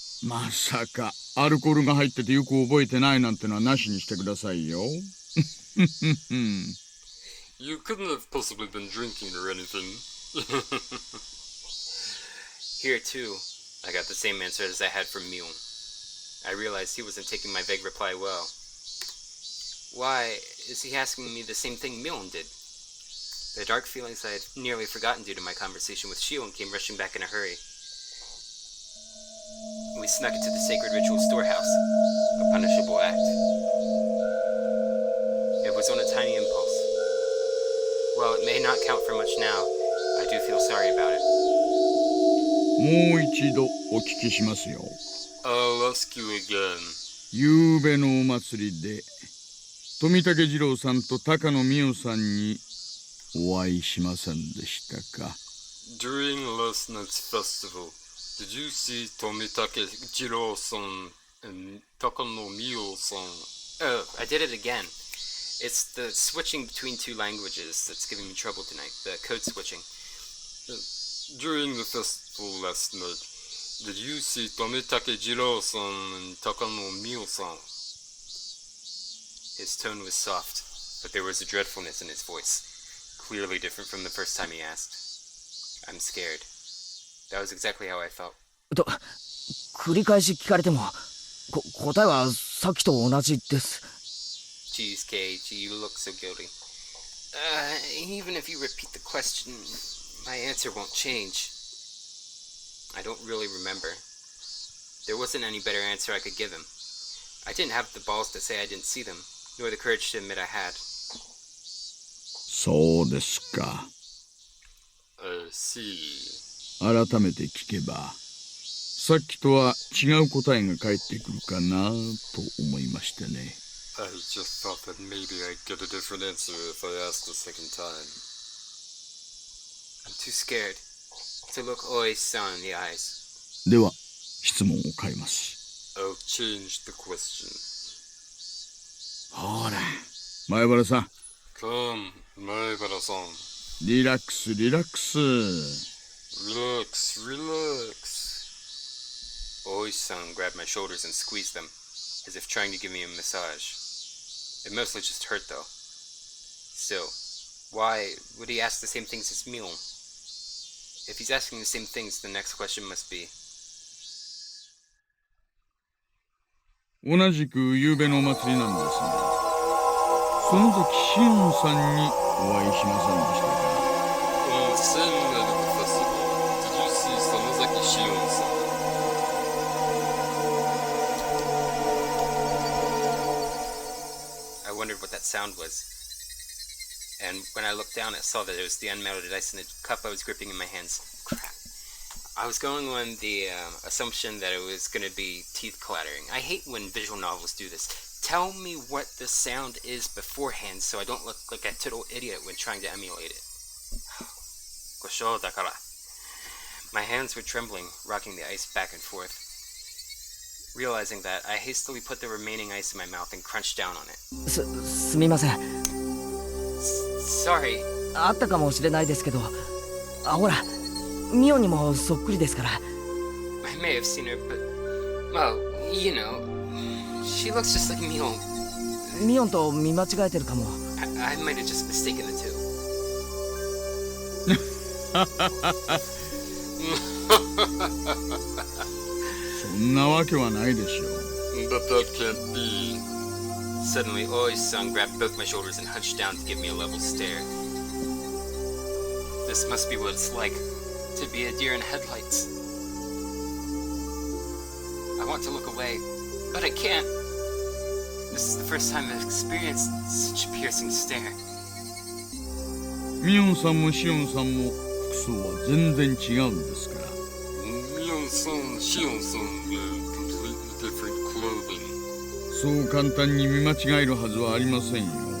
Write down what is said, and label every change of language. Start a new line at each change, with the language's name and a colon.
Japanese: まさかアルコールが入っててよく覚えてないなんてのはなしにしてくださいよ。
English: You couldn't have possibly been drinking or anything. Here too, I got the same answer as I had from Mion. I realized he wasn't taking my vague reply well. Why is he asking me the same thing Mion did? The dark feelings I had nearly forgotten due to my conversation with Shion came rushing back in a hurry. We snuck into the sacred ritual storehouse, a punishable act. It was on a tiny impulse. While it may not count for much now, I do feel sorry about it.
Japanese: もう一度お聞きしますよ。
English: I'll ask you again.
Japanese: ゆうべのお祭りで富武二郎さんと高野美代さんにお会いしませんでしたか？
English: During last night's festival, did you see Tomitake Jiro-san and Takano Mio-san? Oh, I did it again. It's the switching between two languages that's giving me trouble tonight, the code switching. During the festival last night, did you see Tomitake Jiro-san and Takano Mio-san? His tone was soft, but there was a dreadfulness in his voice, clearly different from the first time he asked. I'm scared. That was exactly how I felt.
Japanese: と繰り返し聞かれても答えはさっきと同じです。
English: Geez, Cage, you look so guilty. Even if you repeat the question, my answer won't change. I don't really remember. There wasn't any better answer I could give him. I didn't have the balls to say I didn't see them, nor the courage to admit I had.
Japanese: そうですか。
English: I see.
Japanese: 改めて聞けばさっきとは違う答えが返ってくるかなと思いましてね。
English: I just thought that maybe I'd get a different answer if I asked a second time. I'm too scared to look Oi-san in the eyes.
Japanese: では質問を変えます。
English: I'll change the question.
Japanese: ほら前原さん
English: Come, Maebara-san.
Japanese: リラックスリラックス。
English: Relax, relax. Oi-san grabbed my shoulders and squeezed them, as if trying to give me a massage. It mostly just hurt, though. Still, why would he ask the same things as Mule? If he's asking the same things, the next question must be...
Japanese: 同じく夕べのお祭りなんですが園崎シオンさんにお会いしませんでしたか？
English: On the same night of the festival, did you see Watanagashi-hen? I wondered what that sound was. And when I looked down, I saw that it was the unmelted ice in the cup I was gripping in my hands. Crap. I was going on the assumption that it was going to be teeth clattering. I hate when visual novels do this. Tell me what the sound is beforehand so I don't look like a total idiot when trying to emulate it.
Japanese: Gosho dakara.
English: My hands were trembling, rocking the ice back and forth. Realizing that, I hastily put the remaining ice in my mouth and crunched down on it.
Japanese: すみません。
English: Sorry.
Japanese: あったかもしれないですけど、ほら、ミオにもそっくりですから。
English: I may have seen her, but... well, you know... she looks just like Mion.
Japanese: ミオンと見間違えてるかも。
English: I might have just mistaken the two.
Japanese: そんなわけはないでしょう。
English: But that can't be. Suddenly, Oi-san grabbed both my shoulders and hunched down to give me a level stare. This must be what it's like to be a deer in headlights. I want to look away, but I can't. This is the first time I've experienced such a piercing stare.
Japanese: ミオンさんもシオンさんも服装は全然違うんですから。
English: Mion-san, Shion-san wear completely different clothing.
Japanese: そう簡単に見間違えるはずはありませんよ。